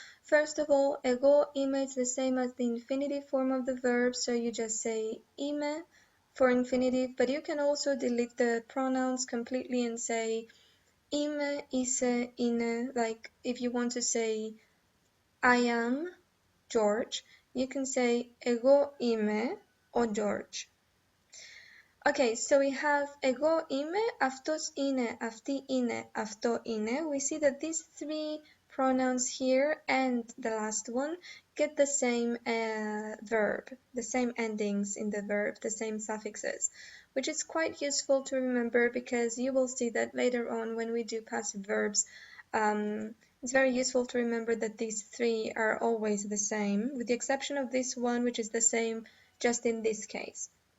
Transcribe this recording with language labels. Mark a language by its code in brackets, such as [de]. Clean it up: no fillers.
[en] First of all, [el] εγώ είμαι [en] is the same as the infinitive form of the verb, so you just say [el] είμαι [en] for infinitive, but you can also delete the pronouns completely and say [el] είμαι, είσαι, είναι. [en] Like if you want to say I am George, you can say [el] εγώ είμαι ο George. [en] Okay, so we have [el] εγώ είμαι, αυτός είναι, αυτή είναι, αυτό είναι. [en] We see that these three pronouns here and the last one get the same verb, the same endings in the verb, the same suffixes, which is quite useful to remember because you will see that later on when we do passive verbs, it's very useful to remember that these three are always the same, with the exception of this one, which is the same just in this case.